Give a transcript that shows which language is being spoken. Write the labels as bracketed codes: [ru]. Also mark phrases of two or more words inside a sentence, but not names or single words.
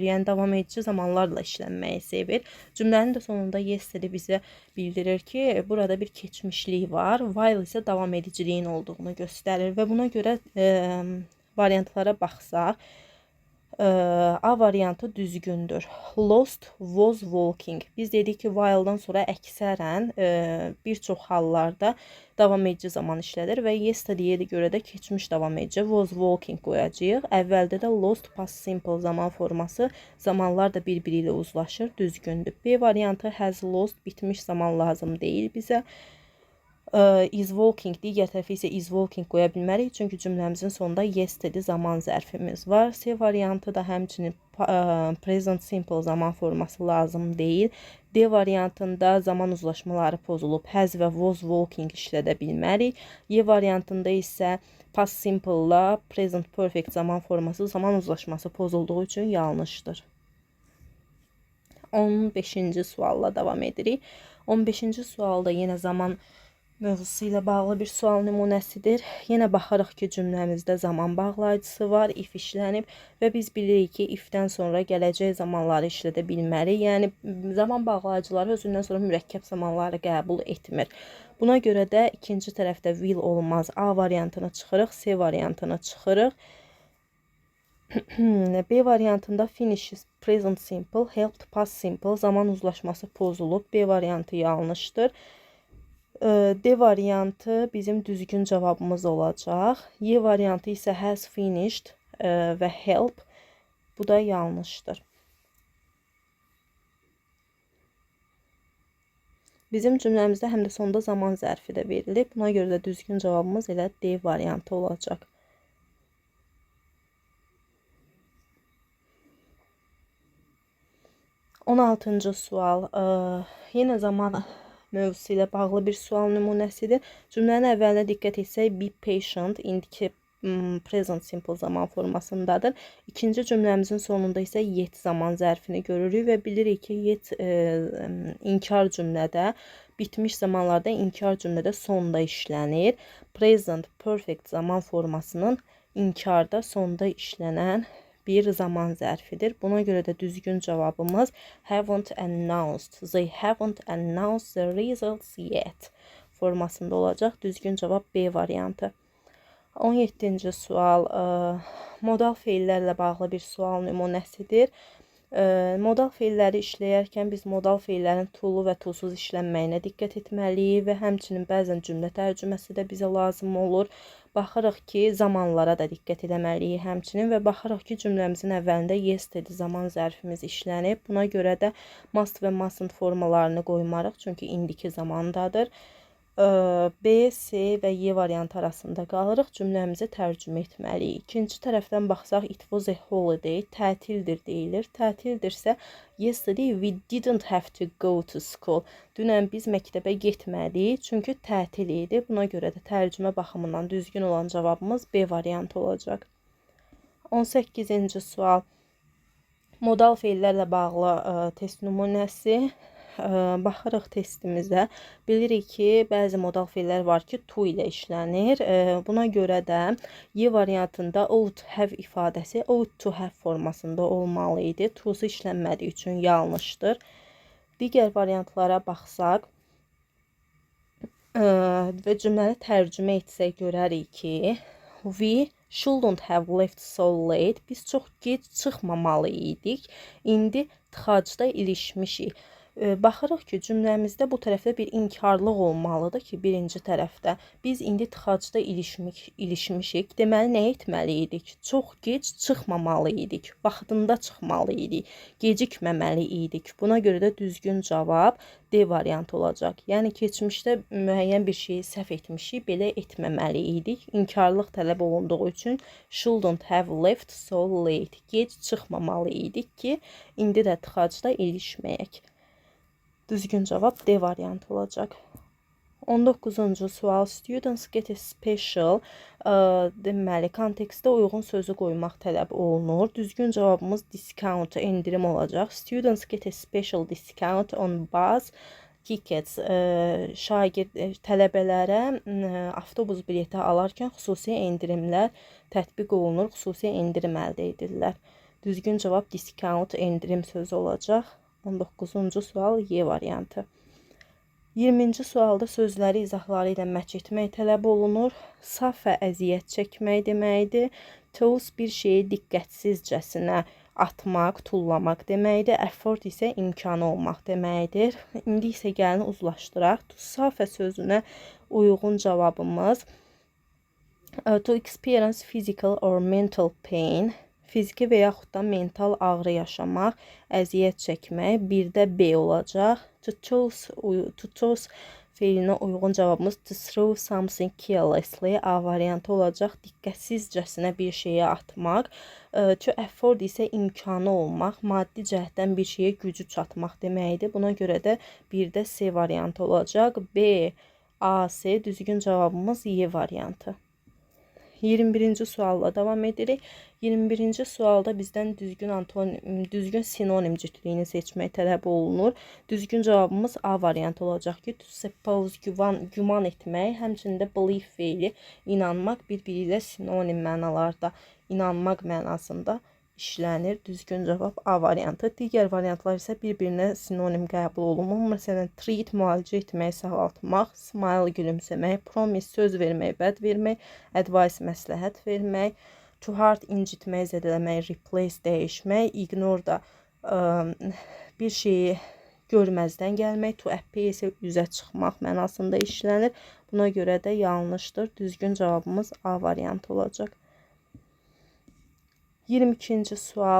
[az] Yəni davam edici zamanlarla işlənməyi sevir. Cümlənin də sonunda yesterday bizə bildirir ki, burada bir keçmişlik var. While isə davam ediciliyin olduğunu göstərir və buna görə variantlara baxsaq, A variantı düzgündür. [en] Lost was walking. [az] Biz dedik ki, while'dan sonra əksərən bir çox hallarda davam edici zaman işlədir və yesterday'ə görə də keçmiş davam edici [en] was walking [az] qoyacağıq. Əvvəldə də lost [en] past simple [az] zaman forması, zamanlar da bir-biri ilə uzlaşır, düzgündür. B variantı [en] has lost, [az] bitmiş zaman lazım deyil bizə. [en] Is walking, [az] digər tərəfi isə [en] is walking [az] qoya bilmərik. Çünki cümləmizin sonunda yesterday zaman zərfimiz var. C variantı da həmçinin [en] present simple [az] zaman forması lazım deyil. D variantında zaman uzlaşmaları pozulub has və [en] was walking [az] işlədə bilmərik. Y variantında isə [en] past simple [az] ilə [en] present perfect [az] zaman forması zaman uzlaşması pozulduğu üçün yanlışdır. 15-ci sualla davam edirik. 15-ci sualda yenə zaman mövzusu ilə bağlı bir sual nümunəsidir. Yenə baxarıq ki, cümləmizdə zaman bağlayıcısı var, if işlənib və biz bilirik ki, ifdən sonra gələcək zamanları işlədə bilmərik. Yəni, zaman bağlayıcıları özündən sonra mürəkkəb zamanları qəbul etmir. Buna görə də ikinci tərəfdə will olmaz. A variantını çıxırıq, C variantını çıxırıq. B variantında [en] finishes present simple, helped past simple [az] zaman uzlaşması pozulub. B variantı yanlışdır. D variantı bizim düzgün cavabımız olacaq. Y variantı isə [en] has finished [az] və help. Bu da yanlışdır. Bizim cümləmizdə həm də sonda zaman zərfi də verilib. Buna görə də düzgün cavabımız elə D variantı olacaq. On 16-cı sual. Yenə zaman mövzusu ilə bağlı bir sual nümunəsidir. Cümlənin əvvəlinə diqqət etsək, [en] be patient, [az] indiki [en] present simple [az] zaman formasındadır. İkinci cümləmizin sonunda isə yet zaman zərfini görürük və bilirik ki, yet inkar cümlədə, bitmiş zamanlarda inkar cümlədə sonda işlənir. [en] Present perfect [az] zaman formasının inkarda sonda işlənən bir zaman zərfidir. Buna görə də düzgün cavabımız [en] haven't announced. They haven't announced the results yet [az] formasında olacaq. Düzgün cavab B variantı. 17-ci sual modal feillərlə bağlı bir sual nümunəsidir. Modal feilləri işləyərkən biz modal feillərin to'lu və to'suz işlənməyinə diqqət etməliyik və həmçinin bəzən cümlə tərcüməsi də bizə lazım olur. Baxırıq ki, zamanlara da diqqət etməliyik həmçinin və baxırıq ki, cümləmizin əvvəlində yesterday zaman zərfimiz işlənib. Buna görə də must və mustn't formalarını qoymarıq, çünki indiki zamandadır. B, C və Y variantı arasında qalırıq. Cümləmizi tərcümə etməliyik. İkinci tərəfdən baxsaq, [en] it was a holiday, [az] tətildir deyilir. Tətildirsə, [en] yesterday we didn't have to go to school. [az] Dünən biz məktəbə getmədik, çünki tətil idi. Buna görə də tərcümə baxımından düzgün olan cavabımız B variantı olacaq. 18-ci sual. Modal feillərlə bağlı test nümunəsi. Baxırıq testimizə, bilirik ki, bəzi modal feillər var ki, to ilə işlənir. Buna görə də Y variantında [en] ought have [az] ifadəsi [en] ought to have [az] formasında olmalı idi. To'su işlənmədiyi üçün yanlışdır. Digər variantlara baxsaq və cümləni tərcümə etsək görərik ki, [en] we shouldn't have left so late. [az] Biz çox gec çıxmamalı idik. İndi tıxacda ilişmişik. Baxırıq ki, cümləmizdə bu tərəfdə bir inkarlıq olmalıdır ki, birinci tərəfdə. Biz indi tıxacda ilişmişik. Deməli, nə etməli idik? Çox gec çıxmamalı idik. Vaxtında çıxmalı idik. Gecikməməli idik. Buna görə də düzgün cavab D variantı olacaq. Yəni, keçmişdə müəyyən bir şeyi səhv etmişik, belə etməməli idik. İnkarlıq tələb olunduğu üçün [en] shouldn't have left so late. [az] Gec çıxmamalı idik ki, indi də tıxacda ilişməyək. Düzgün cavab D variantı olacaq. 19-cu sual. [en] Students get a special. [az] Deməli, kontekstə uyğun sözü qoymaq tələb olunur. Düzgün cavabımız discount, endirim olacaq. [en] Students get a special discount on bus tickets. [az] Tələbələrə avtobus bileti alarkən xüsusi endirimlər tətbiq olunur, xüsusi endirim əldə edirlər. Düzgün cavab discount, endirim sözü olacaq. 19-cu sual Y variantı. 20-ci sualda sözləri izahları ilə məhv etmək tələb olunur. Saf və əziyyət çəkmək deməkdir. Toss bir şeyi diqqətsizcəsinə atmaq, tullamaq deməkdir. Effort isə imkanı olmaq deməkdir. İndi isə gəlin uzlaşdıraq. [en] To suffer [az] sözünə uyğun cavabımız [en] to experience physical or mental pain. [az] Fiziki və yaxud da mental ağrı yaşamaq, əziyyət çəkmək, bir də B olacaq. [en] To cause [az] feilinə uyğun cavabımız [en] to throw something carelessly [az] A variantı olacaq. Diqqətsizcəsinə bir şeyə atmaq. [en] To afford [az] isə imkanı olmaq, maddi cəhətdən bir şeyə gücü çatmaq deməkdir. Buna görə də bir də C variantı olacaq. B, A, C düzgün cavabımız Y variantı. 21-ci sualla davam edirik. 21-ci sualda bizdən düzgün sinonim cütlüyünü seçmək tələb olunur. Düzgün cavabımız A variantı olacaq ki, [en] to suppose [az] güman etmək, həmçində belief feili inanmaq bir-biri ilə sinonim mənalarda inanmaq mənasında işlənir. Düzgün cavab A variantı. Digər variantlar isə bir-birinə sinonim qəbul olunur. Məsələn, treat müalicə etmək, sağaltmaq, smile gülümsəmək, promise söz vermək, vəd vermək, advice məsləhət vermək, [en] to hurt [az] incitmək, zədələmək, replace dəyişmək, ignore da bir şeyi görməzdən gəlmək, [en] to appear [az] isə üzə çıxmaq mənasında işlənir. Buna görə də yanlışdır. Düzgün cavabımız A variantı olacaq. 22-ci sual.